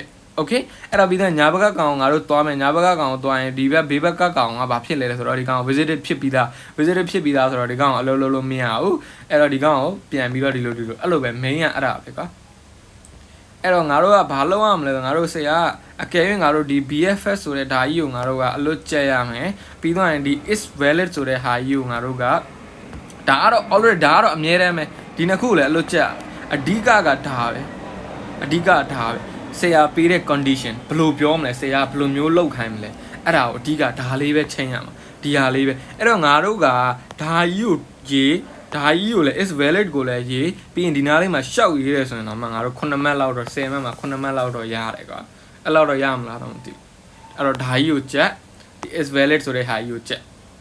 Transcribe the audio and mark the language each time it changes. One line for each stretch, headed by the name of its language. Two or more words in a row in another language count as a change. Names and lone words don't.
Burmese: okay အဲ့တော့ပြီးတော့ညာဘက်ကကောင်ငါတို့သွားမယ်ညာဘက်ကကောင်ကိုသွားရင်ဒီဘက်ဘေးဘက်ကကောင်ကဘာဖြစ်လဲဆိုတော့ဒီကောင် visited ဖြစ်ပြီးသားဆိုတော့ဒီကောင်အလုံးလုံးမရဘူးအဲ့တော့ဒီကောင်ကိုပြန်ပြီးတော့ ဒီလိုအဲ့လိုပဲ main ကအဲ့ဒါပဲကွာအဲ့တော့ငါတို့ကဘာလုပ်ရမလဲဆိုငါတို့ဆရာအကယ်၍ငါတို့ဒီ BFS ဆိုတဲ့ဓာကြီးကိုငါတို့ကအလွတ်ကျက်ရ မယ်ပြီးတော့ရင်ဒီ
English: is valid
Burmese: ဆိုတဲ့ဟာကြီးကိုငါတို့ကဒါကတော့ already ဒါကတော့အမြဲတမ်းပဲဒီနှစ်ခုလည်းအလွတ်ကျက် အဓိကကဒါပဲဆရာပေးတဲ့ condition ဘယ်လိုပြောမလဲဆရာဘယ်လိုမျိုးလုပ်ခိုင်းမလဲအဲ့ဒါကိုအဓိကဒါလေးပဲချိန်ရမှာဒီဟာလေးပဲအဲ့တော့ငါတို့ကဒါကြီးကိုလည်း
English: is valid
Burmese: ကိုလည်းရေးပြီးရင်ဒီနားလေးမှာရှောက်ရေးရဲဆိုရင်တော့ငါတို့9မှတ်လောက်တော့10မှတ်မှာ9မှတ်လောက်တော့ရတယ်ကွာအဲ့လောက်တော့ရမလားတော့မသိဘူးအဲ့တော့ဒါကြီးကိုချက်ဒီ
English: is valid
Burmese: ဆိုတဲ့ဟာကြီးကိုချက်